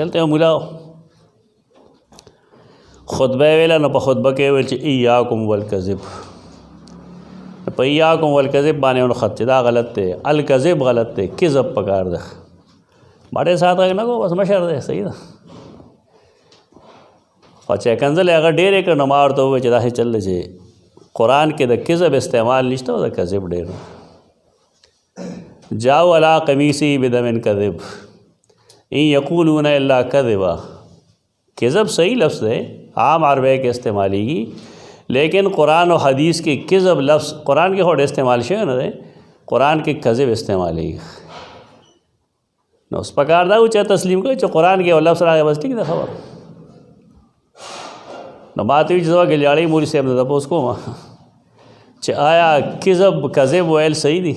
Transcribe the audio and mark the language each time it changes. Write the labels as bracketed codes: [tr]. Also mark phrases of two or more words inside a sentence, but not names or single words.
[ps] هلته یو ملا خطبه یې ویله، نو په خطبه کې یې ویل چې [ar] ایاکم والکذب، [ps] په [ar] ایاکم والکذب [ps] باندې ونه خط چې دا غلط دی، الکذب غلط دی، کذب پکار ده. ما ډېر ساعت غږ نه کوو، بس مشر دی، صحیح ده. خو چې کنځلې هغه ډېرې کړه نو ما ورته وویل چې داسې چل دی چې قرآن کې د کذب استعمال نشته او د کذب ډېر دی. [ar] جاؤ علی قمیصی بدم کذب ان یقولون الا کذبا. [ur] کذب صحیح لفظ ہے، [ps] عام عربی کې استعمالیږي، لیکن قرآن و حدیث کې کذب لفظ قرآن کې هوډ استعمال شوی نه دی، قرآن کې کذب استعمالیږي. نو اوس پکار دا و چې تسلیم کوي چې قرآن کې یو لفظ راغی بس ټیک ده خبر. نو ما ته وایي چې زه ګلیاړی مولوي صاحب نه تپوس کوم چې آیا کذب ویل صحیح دي؟